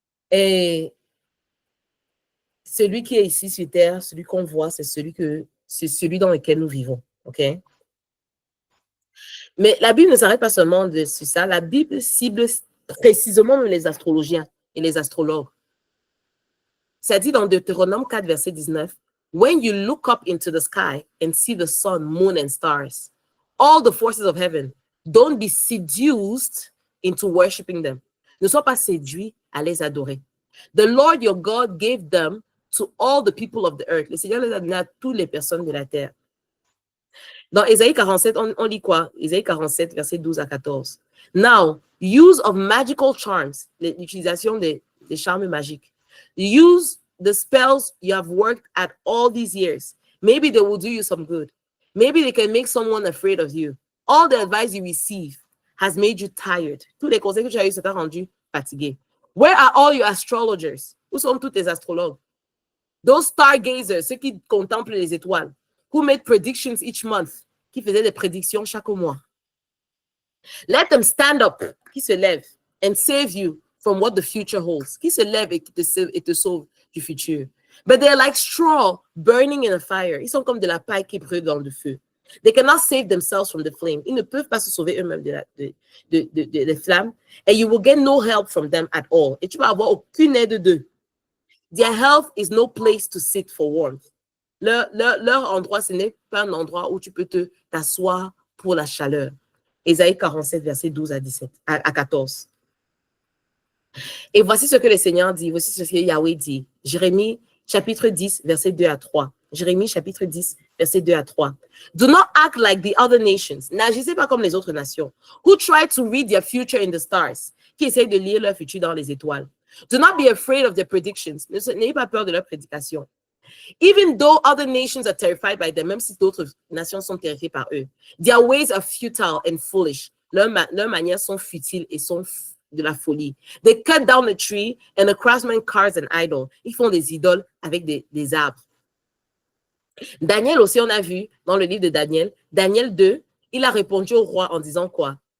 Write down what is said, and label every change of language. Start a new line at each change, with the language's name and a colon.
French: Et celui qui est ici sur terre, celui qu'on voit, c'est celui dans lequel nous vivons. OK? Mais la Bible ne s'arrête pas seulement sur ça. La Bible cible précisément les astrologiens et les astrologues. Ça dit dans Deutéronome 4, verset 19,
English: When you look up into the sky and see the sun, moon, and stars, all the forces of heaven, don't be seduced into worshiping them.
French: Ne sois pas séduit à les adorer.
English: The Lord your God gave them to all the people of the earth.
French: Le Seigneur les a donné à toutes les personnes de la terre. Dans Ésaïe 47, on lit quoi? Ésaïe 47, verset 12 à 14.
English: Now, use of magical charms,
French: l'utilisation des charmes magiques.
English: Use the spells you have worked at all these years. Maybe they will do you some good. Maybe they can make someone afraid of you. All the advice you receive has made you tired.
French: Tous les conseils que tu as eu, ça t'a rendu fatigué.
English: Where are all your astrologers?
French: Où sont tous tes astrologues?
English: Those stargazers,
French: ceux qui contemplent les étoiles,
English: who made predictions each month,
French: qui faisaient des prédictions chaque mois.
English: Let them stand up,
French: qui se lèvent,
English: and save you from what the future holds.
French: Qui se lève et te sauve du futur.
English: But they're like straw burning in a fire.
French: Ils sont comme de la paille qui brûle dans le feu.
English: They cannot save themselves from the flame.
French: Ils ne peuvent pas se sauver eux-mêmes des flammes.
English: And you will get no help from them at all.
French: Et tu vas avoir aucune aide d'eux.
English: Their health is no place to sit for warmth.
French: Leur endroit, ce n'est pas un endroit où tu peux t'asseoir pour la chaleur. Ésaïe 47, verset 12 à 14. Et voici ce que le Seigneur dit, voici ce que Yahweh dit. Jérémie, chapitre 10, verset 2 à 3. Jérémie, chapitre 10, verset 2 à 3.
English: Do not act like the other nations.
French: N'agissez pas comme les autres nations.
English: Who try to read their future in the stars.
French: Qui essayent de lire leur futur dans les étoiles.
English: Do not be afraid of their predictions.
French: N'ayez pas peur de leurs prédications.
English: Even though other nations are terrified by them,
French: même si d'autres nations sont terrifiées par eux,
English: their ways are futile and foolish.
French: Leurs manières sont futiles et sont de la folie.
English: They cut down a tree and a craftsman carves an idol.
French: Ils font des idoles avec des arbres. Daniel aussi, on a vu dans le livre de Daniel, Daniel 2, il a répondu au roi en disant quoi?